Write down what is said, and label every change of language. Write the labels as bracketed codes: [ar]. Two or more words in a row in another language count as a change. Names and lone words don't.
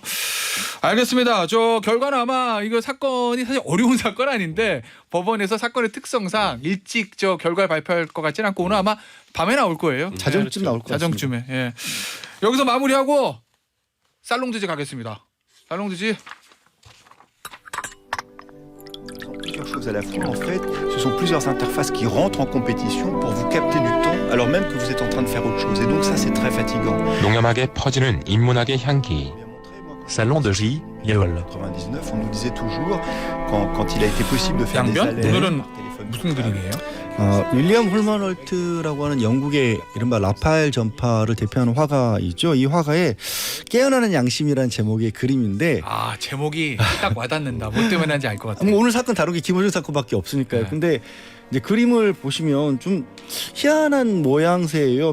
[ko] 알겠습니다. 저 결과는 아마 이거 사건이 사실 어려운 사건 아닌데 법원에서 사건의 특성상 일찍 저 결과를 발표할 것 같지는 않고 오늘 아마 밤에 나올 거예요. 자정쯤 나올 것 같습니다. 자정쯤에. 예. 여기서 마무리하고 살롱드지 가겠습니다. 살롱드지. [fr] Plusieurs choses à la fois en fait, ce sont plusieurs interfaces qui rentrent en compétition pour vous capter du temps alors même que vous êtes en train de faire autre chose et donc ça c'est très fatigant. [ko] 농염하게 퍼지는 인문학의 향기. Salon de J. 예월. [fr] 99, on nous disait toujours quand il a été possible de faire des [ko] 양변? [fr] alertes [ko] 오늘은 [fr] par téléphone [ko] 무슨 그림이에요? 윌리엄 홀먼홀트라고 하는 영국의 이른바 라파엘 전파를 대표하는 화가 있죠. 이 화가의 깨어나는 양심이라는 제목의 그림인데 아 제목이 딱 와닿는다. 뭐 때문에 하는지 알 것 같아요. 오늘 사건 다룬 게 김호중 사건밖에 없으니까요. 네. 근데 이제 그림을 보시면 좀 희한한 모양새예요.